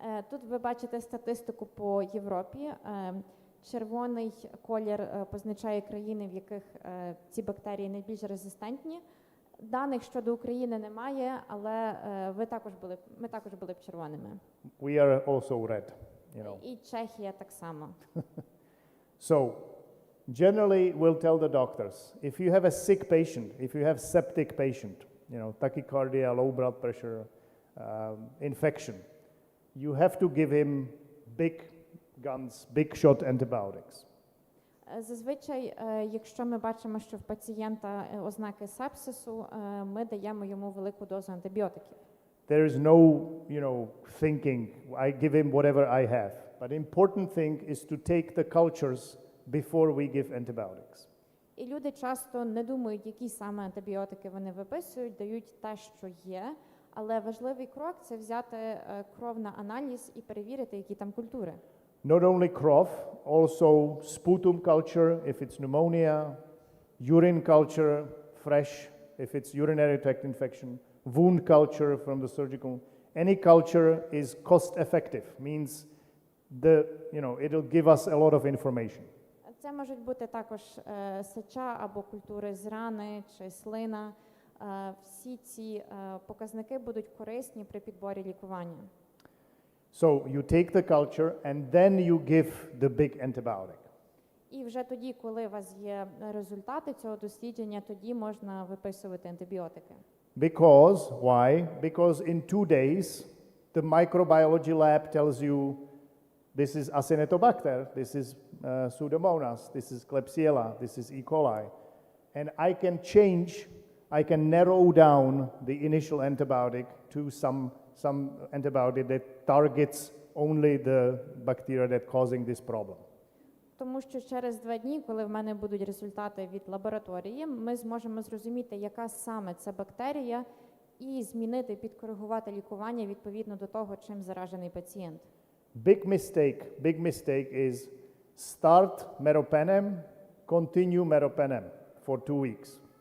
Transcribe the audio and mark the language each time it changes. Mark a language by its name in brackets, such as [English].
[Ukrainian] Тут ви бачите статистику по Європі. Червоний колір позначає країни, в яких ці бактерії найбільш резистентні. Даних щодо України немає, але ми також були б червоними. [English] We are also red, you know. [Ukrainian] І Чехія так само. [English] So, generally, we'll tell the doctors, if you have a sick patient, if you have septic patient, you know, tachycardia, low blood pressure, infection, you have to give him big guns, big shot antibiotics. [Ukrainian] Зазвичай, якщо ми бачимо, що в пацієнта ознаки сепсису, ми даємо йому велику дозу антибіотиків. [English] There is no, thinking, I give him whatever I have. But important thing is to take the cultures before we give antibiotics. [Ukrainian] І люди часто не думають, які саме антибіотики вони виписують, дають те, що є. Але важливий крок – це взяти кров на аналіз і перевірити, які там культури. [English] Not only crop, also sputum culture if it's pneumonia, urine culture, fresh if it's urinary tract infection, wound culture from the surgical. Any culture is cost effective, means it'll give us a lot of information. [Ukrainian] Це можуть бути також сеча або культури з рани чи слина. Всі ці показники будуть корисні при підборі лікування. [English] So you take the culture and then you give the big antibiotic. [Ukrainian] І вже тоді, коли у вас є результати цього дослідження, тоді можна виписувати антибіотики. [English] Because, why? Because in 2 days, the microbiology lab tells you this is Acinetobacter, this is Pseudomonas, this is Klebsiella, this is E. coli. And I can narrow down the initial antibiotic to some antibiotic that targets only the bacteria that causing this problem. [Ukrainian] Тому що через 2 дні, коли в мене будуть результати від лабораторії, ми зможемо зрозуміти, яка саме це бактерія, і змінити, підкоригувати лікування відповідно до того, чим заражений пацієнт. [English] Big mistake is start meropenem, continue meropenem for 2 weeks.